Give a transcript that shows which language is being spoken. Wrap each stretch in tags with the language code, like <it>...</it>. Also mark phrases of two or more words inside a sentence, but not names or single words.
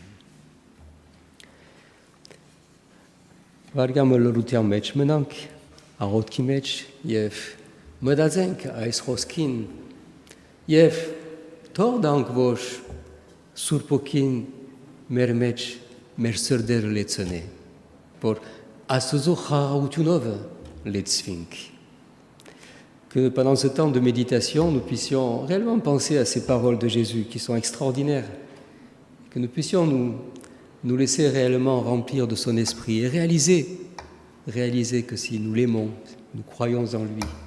<hy>Վարգամը լրության մեջ մնանք, աղոթքի մեջ եւ մտածենք այս խոսքին եւ թող դանք, որ Սուրբ Օքին մեր մեջ մեր սրտերը լեցնի, որ Աստծո խաղաղությունով լեցվենք։</hy> <fr>Que pendant ce temps de méditation, nous puissions réellement penser à ces paroles de Jésus qui sont extraordinaires, que nous puissions nous laisser réellement remplir de son esprit et réaliser que si nous l'aimons, nous croyons en lui,</fr>